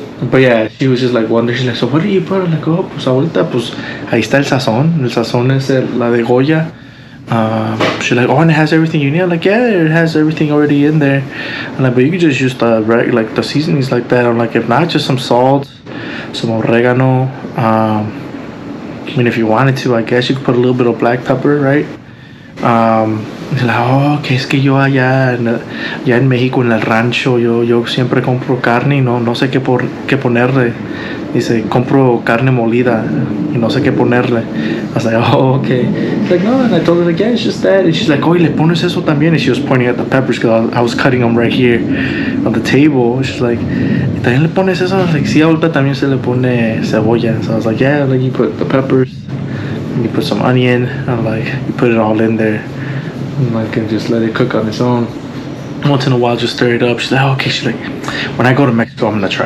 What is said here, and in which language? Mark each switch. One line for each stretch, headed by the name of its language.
English: But yeah, she was just like wondering. She's like, "So what do you put?" I'm like,
Spanish: "Oh, pues ahorita, pues ahí está el sazón. El sazón es la de Goya."
English: She's like, "Oh, and it has everything you need." I'm like, "Yeah, it has everything already in there." I'm like, "But you could just use the seasonings like that." I'm like, "If not, just some salt, some oregano. I mean, if you wanted to, I guess you could put a little bit of black pepper, right?"
Spanish: Like, "Oh, que es que yo allá en México, en el rancho, yo siempre compro carne y no sé qué ponerle." Dice, "Compro carne molida y no sé qué ponerle."
English: I was like, "Oh, okay." She's like, "No," and I told her, like, "Yeah, it's just that." And she's like,
Spanish: "Oh, y le pones eso también."
English: And she was pointing at the peppers, because I was cutting them right here on the table. She's like,
Spanish: "¿Y también le pones eso?"
English: I was like,
Spanish: "Sí, ahorita también se le pone cebolla."
English: So I was like, "Yeah, like you put the peppers, you put some onion, and like you put it all in there, and like and just let it cook on its own. Once in a while, just stir it up." She's like, "Oh, okay." She's like, "When I go to Mexico, I'm gonna try."